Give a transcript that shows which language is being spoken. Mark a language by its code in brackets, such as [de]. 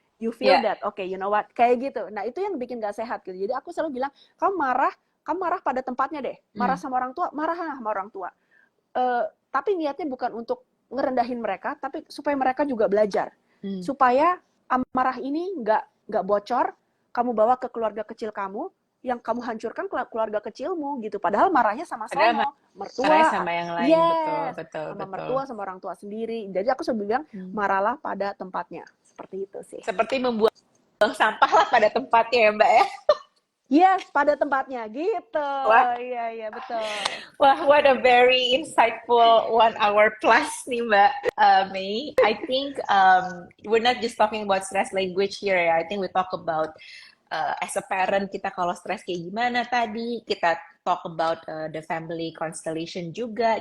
[en] You feel that, okay, you know what, [id] kayak gitu. Nah, itu yang bikin gak sehat gitu. Jadi aku selalu bilang, kamu marah pada tempatnya deh. Marah sama orang tua, marah sama orang tua. Tapi niatnya bukan untuk ngerendahin mereka, tapi supaya mereka juga belajar. Supaya amarah ini nggak bocor, kamu bawa ke keluarga kecil kamu, yang kamu hancurkan keluarga kecilmu gitu. Padahal marahnya sama-sama. Mertua sama yang lain, betul. Sama mertua, sama orang tua sendiri. Jadi aku selalu bilang, marahlah pada tempatnya. Seperti itu sih. Seperti membuang sampah lah pada tempatnya ya Mbak ya. Yes, pada tempatnya gitu. Iya, betul. [en] Wah, what a very insightful 1 hour plus nih Mbak May. I think we're not just talking about stress language here ya. I think we talk about as a parent [id] kita kalau stres kayak gimana tadi. [en] Kita talk about the family constellation juga.